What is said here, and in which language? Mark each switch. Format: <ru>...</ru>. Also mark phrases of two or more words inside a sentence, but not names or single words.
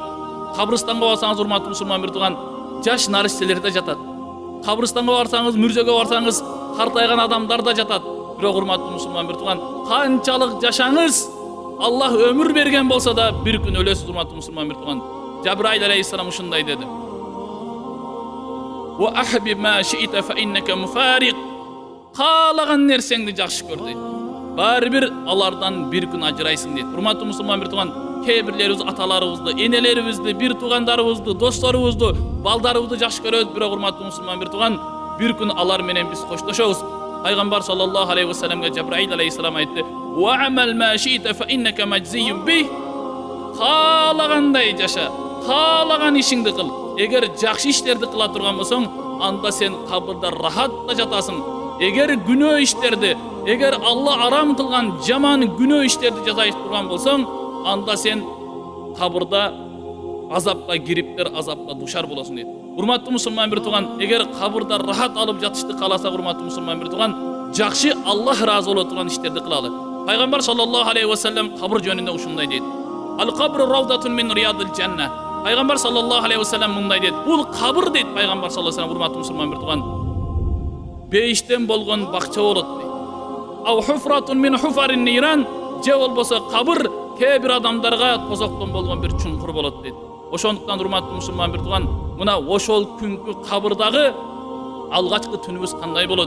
<ky>Кабырстанга барсаңыз, урматтуу мусулман бир тууган, жаш наристелер да жатат. Кабырстанга барсаңыз, мүрзөгө барсаңыз, картайган адамдар да жатат. Бирок урматтуу мусулман бир тууган, канчалык жашаңыз, Аллах өмүр берген болсо да бир күн өлөсүз, урматтуу мусулман бир тууган. Жабраил алейхиссалам ушундай деди.</ky> <ar>وأحبب ما شئت فإنك مفارق.</ar> <ky>Каалаган нерсеңди жакшы көр дейт. Баары бир алардан бир күн ажырайсың дейт. Урматтуу мусулман бир тууган, кээ бирлерибиз аталарыбызды, энелерибизди, бир туугандарыбызды, досторубузду, балдарыбызды жакшы көрөбүз, бирок урматтуу мусулман бир тууган, бир күн алар менен биз коштошобуз. Пайгамбар саллаллаху алейхи ва салламга Жабраил алейхиссалам айтты:</ky> <ar>"واعمل ما شئت فإنك مجزي به."</ar> <ky>Каалагандай жаша, каалаган ишиңди кыл. Эгер жакшы иштерди кыла турган болсоң, анда сен кабырда рахатта жатасың. Эгер күнөө иштерди, эгер Алла арам кылган жаман күнөө иштерди жасай турган болсоң, анда сен кабырда азапка кириптер, азапка душар болосуң дейт. Урматтуу мусулман бир тууган, эгер кабырда рахат алып жатышты кааласак, урматтуу мусулман бир тууган, жакшы Аллах ыраазы боло турган иштерди кылалы. Пайгамбар</ky> <ar>صلى الله عليه وسلم</ar> <ky>кабыр жөнүндө ушундай дейт.</ky> <ar>القبر روضة من رياض الجنة.</ar> <ky>Пайгамбар</ky> <ar>صلى الله عليه وسلم</ar> <ky>мындай дейт. Бул кабыр дейт Пайгамбар</ky> <ar>صلى الله عليه وسلم,</ar> <ky>урматтуу мусулман бир тууган, бейиштен болгон бакча болот дейт.</ky> <ar>أو حفرة من حفر النيران,</ar> <ky>же болбосо кабыр кээ бир адамдарга тозоктон болгон бир чуңкур болот дейт. Ошондуктан урматтуу мусулман бир тууган, мына ошол күнкү кабырдагы алгачкы түнүбүз кандай болот?</ky>